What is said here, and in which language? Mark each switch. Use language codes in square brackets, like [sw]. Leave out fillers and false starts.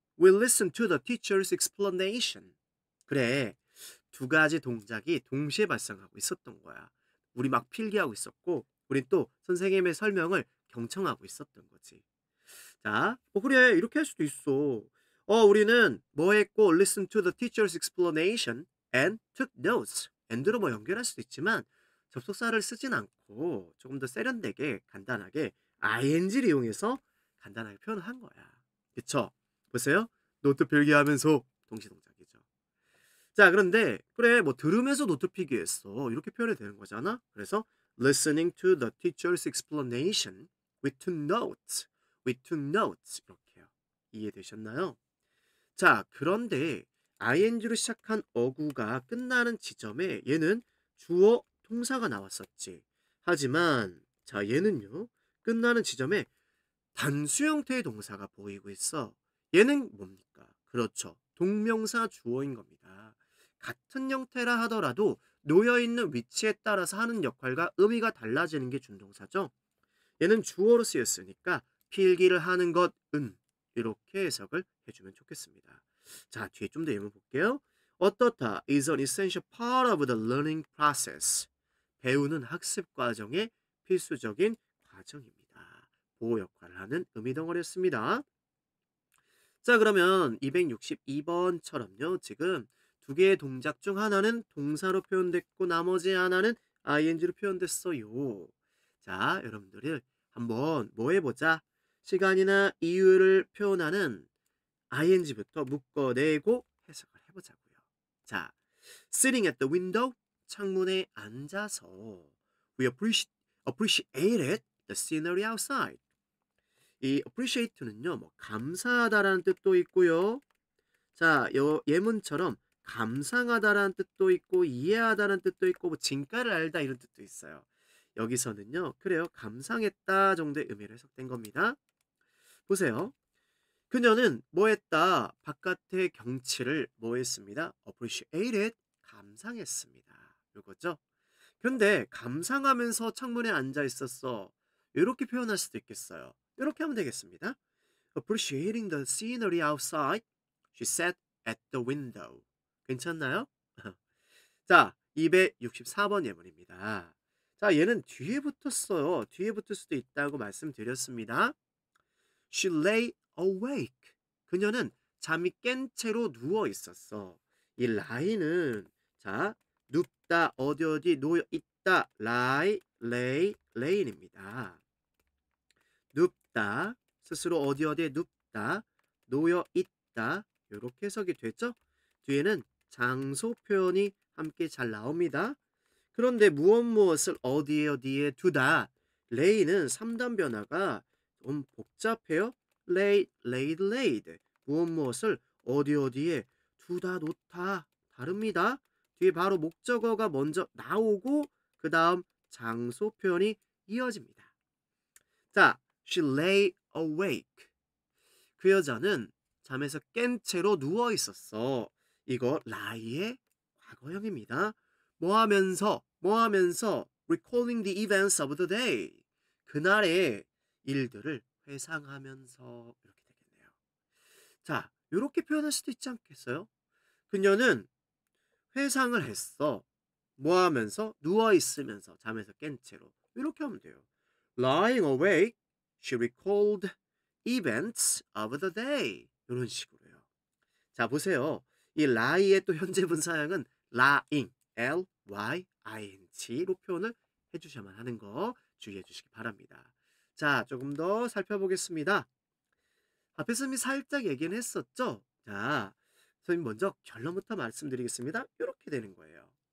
[en] We listen to the teacher's explanation. [ko] 그래, 두 가지 동작이 동시에 발생하고 있었던 거야. 우리 막 필기하고 있었고, 우린 또 선생님의 설명을 경청하고 있었던 거지. 자, 그래 이렇게 할 수도 있어. [en] 우리는 뭐 했고 listen to the teacher's explanation and took notes. [ko] and로 뭐 연결할 수도 있지만 접속사를 쓰진 않고 조금 더 세련되게 간단하게 ing를 이용해서 간단하게 표현을 한 거야. 그쵸? 보세요. 노트 필기하면서 동시동작이죠. 자, 그런데 그래 뭐 들으면서 노트 필기했어. 이렇게 표현이 되는 거잖아. [en] 그래서 listening to the teacher's explanation with two notes. [ko] with two notes 이렇게요. 이해되셨나요? 자, 그런데 ing로 시작한 어구가 끝나는 지점에 얘는 주어 동사가 나왔었지. 하지만 자 얘는요. 끝나는 지점에 단수 형태의 동사가 보이고 있어. 얘는 뭡니까? 그렇죠. 동명사 주어인 겁니다. 같은 형태라 하더라도 놓여 있는 위치에 따라서 하는 역할과 의미가 달라지는 게 준동사죠. 얘는 주어로 쓰였으니까 필기를 하는 것은 이렇게 해석을 해주면 좋겠습니다. 자, 뒤에 좀 더 예문 볼게요. [en] 어떻다 is an essential part of the learning process. [ko] 배우는 학습 과정의 필수적인 과정입니다. 보호 역할을 하는 의미 덩어리였습니다. 자, 그러면 262번처럼요. 지금 두 개의 동작 중 하나는 동사로 표현됐고 나머지 하나는 ing로 표현됐어요. 자, 여러분들이 한번 뭐 해보자. 시간이나 이유를 표현하는 ing부터 묶어내고 해석을 해보자고요. [en] 자, sitting at the window, 창문에 앉아서 appreciated the scenery outside. [ko] 이 appreciate는요, 뭐 감사하다라는 뜻도 있고요. 자, 예문처럼 감상하다라는 뜻도 있고 이해하다라는 뜻도 있고 뭐 진가를 알다 이런 뜻도 있어요. 여기서는요, 그래요, 감상했다 정도의 의미로 해석된 겁니다. 보세요. 그녀는 뭐 했다? 바깥의 경치를 뭐 했습니다? appreciated, 감상했습니다. 이거죠. 근데 감상하면서 창문에 앉아 있었어. 이렇게 표현할 수도 있겠어요. 이렇게 하면 되겠습니다. [en] Appreciating the scenery outside, she sat at the window. [ko] 괜찮나요? 자, 264번 예문입니다. 자, 얘는 뒤에 붙었어요. 뒤에 붙을 수도 있다고 말씀드렸습니다. [en] She lay awake. [ko] 그녀는 잠이 깬 채로 누워 있었어. 이 lie는 자, 눕다, 어디 놓여 있다. [en] lie, lay, lay입니다. [ko] 눕다, 스스로 어디에 눕다, 놓여 있다. 이렇게 해석이 됐죠? 뒤에는 장소 표현이 함께 잘 나옵니다. 그런데 무엇을 어디에 두다. lay는 3단 변화가 좀 복잡해요. [en] lay, laid, laid. [ko] 무엇을 어디에 두다, 놓다. 다릅니다. 뒤에 바로 목적어가 먼저 나오고 그 다음 장소 표현이 이어집니다. [en] 자, she lay awake. [ko] 그 여자는 잠에서 깬 채로 누워 있었어. 이거 lie의 과거형입니다. [en] 뭐 하면서 recalling the events of the day. [ko] 그날의 일들을 회상하면서 이렇게 되겠네요. 자, 이렇게 표현할 수도 있지 않겠어요? 그녀는 회상을 했어. 뭐 하면서? 누워 있으면서 잠에서 깬 채로. 이렇게 하면 돼요. [en] Lying awake, she recalled events of the day. [ko] 이런 식으로요. 자, 보세요. 이 lie의 또 현재 분사형은 lying, L-Y-I-N-G로 표현을 해주셔야만 하는 거 주의해 주시기 바랍니다. 자, 조금 더 살펴보겠습니다. 앞에서 이미 살짝 얘기는 했었죠? 자, 선생님 먼저 결론부터 말씀드리겠습니다. 이렇게 되는 거예요.